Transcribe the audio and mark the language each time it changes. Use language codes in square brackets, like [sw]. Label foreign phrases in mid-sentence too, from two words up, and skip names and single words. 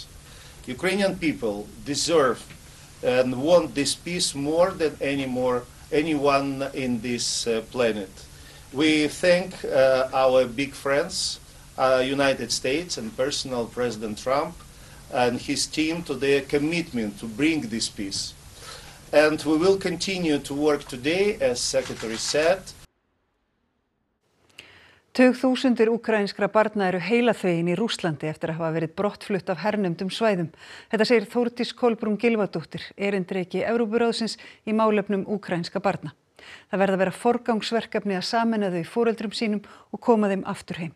[en] Ukrainian people deserve and want this peace more than anyone in this planet. We thank our big friends, United States and personal President Trump and his team to their commitment to bring this peace. And we will continue to work today, as Secretary said. [is] Tugþúsundir úkraínskra barna eru heilaþvegin í Rússlandi eftir að hafa verið brottflutt af hernumdum svæðum. Þetta segir Þórdís Kolbrún Gylfadóttir, erindreki Evrópuráðsins í málefnum úkraínska barna. Það verða að vera forgangsverkefni að sameina þau foreldrum sínum og koma þeim aftur heim.